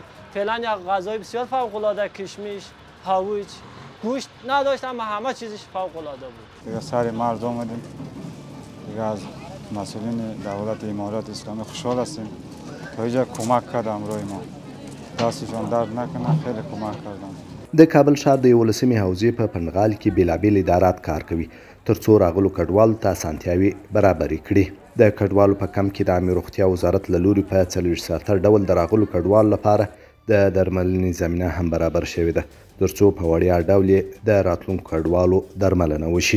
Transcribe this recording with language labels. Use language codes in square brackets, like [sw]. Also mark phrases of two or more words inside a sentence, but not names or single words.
[fa] فعلا یک غذای بسیار فوق العاده، کشمیش، هاویج، گوشت نداشت اما همه چیزش فوق العاده بود. دیگه سر مرز آمدیم، دیگه از مسئولین دولت امارات اسلامی خوشحال هستیم تا اینجا کمک کرد امروی ما، دستشان درد نکنه، خیلی کمک کردن. [ps] د کابل ښار د 11مې حوزې په پنډغال کې بېلابېل ادارات کار کوي ترڅو راغلو کډوالو ته اسانتیاوې برابرې کړي. د کډوالو په کمپ کې د عامې روغتیا وزارت له لوري په 40 ډول د راغلو کډوالو لپاره د درملنې زمینه هم برابر شوې ده ترڅو په وړیا ډول یې د راتلونکو کډوالو درملنه وشي.